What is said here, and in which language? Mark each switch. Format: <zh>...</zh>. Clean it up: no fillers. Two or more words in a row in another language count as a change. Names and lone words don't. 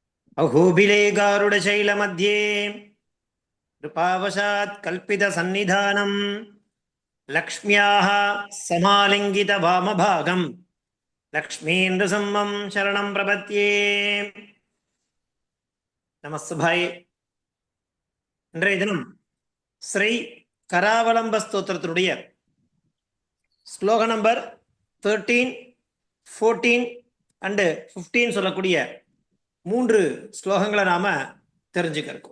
<sa>अहोबिले गारुडशैलमध्ये कृपावशात् कल्पितसन्निधानम् लक्ष्म्याः समालिङ्गितवामभागम् लक्ष्मीन्द्रसम्मं शरणं प्रपद्ये. நமஸ்துபாய்.</sa> <ta>இன்றைய தினம் ஸ்ரீ கராவலம்ப ஸ்தோத்திரத்தினுடைய ஸ்லோக நம்பர் 13, 14 அண்டு 15 சொல்லக்கூடிய 3 ஸ்லோகங்களை நாம தெரிஞ்சுக்க இருக்கோம்.</ta>